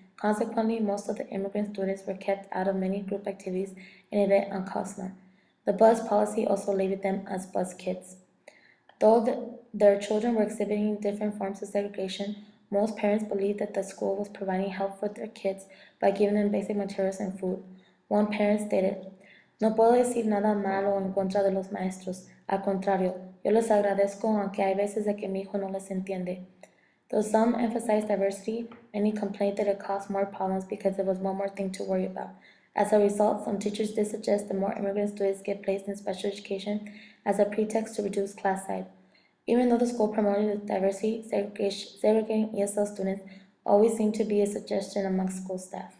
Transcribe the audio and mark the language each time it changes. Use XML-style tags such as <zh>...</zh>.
<en>Consequently, most of the immigrant students were kept out of many group activities and events on Kusnar. The bus policy also labeled them as bus kids. Though their children were exhibiting different forms of segregation, most parents believed that the school was providing help for their kids by giving them basic materials and food. One parent stated,</en> <es>"No puedo decir nada malo en contra de los maestros. Al contrario, yo les agradezco aunque hay veces de que mi hijo no les entiende."</es> <en>Though some emphasized diversity, many complained that it caused more problems because there was one more thing to worry about. As a result, some teachers did suggest that more immigrant students get placed in special education as a pretext to reduce class size. Even though the school promoted diversity, segregating ESL students always seemed to be a suggestion among school staff.</en>